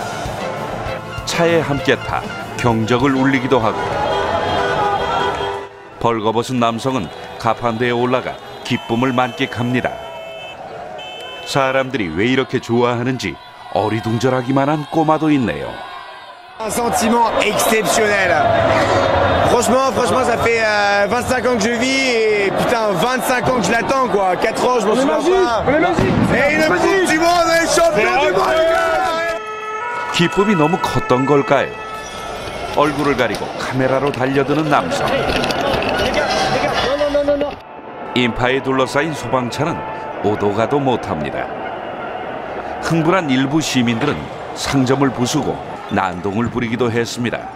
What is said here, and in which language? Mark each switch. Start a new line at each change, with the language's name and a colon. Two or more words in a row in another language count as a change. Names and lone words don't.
Korean: 차에 함께 타 경적을 울리기도 하고 벌거벗은 남성은 가판대에 올라가 기쁨을 만끽합니다. 사람들이 왜 이렇게 좋아하는지 어리둥절하기만 한 꼬마도 있네요.
French: Un sentiment exceptionnel. Franchement, ça fait 25 ans que je vis et putain 25 ans que je l'attends quoi. 4 ans je m'en souviens pas. Et le coupe du monde est champion du monde.
Korean: 기쁨이 너무 컸던 걸까요? 얼굴을 가리고 카메라로 달려드는 남성. 인파에 둘러싸인 소방차는 오도 가도 못합니다. 흥분한 일부 시민들은 상점을 부수고 난동을 부리기도 했습니다.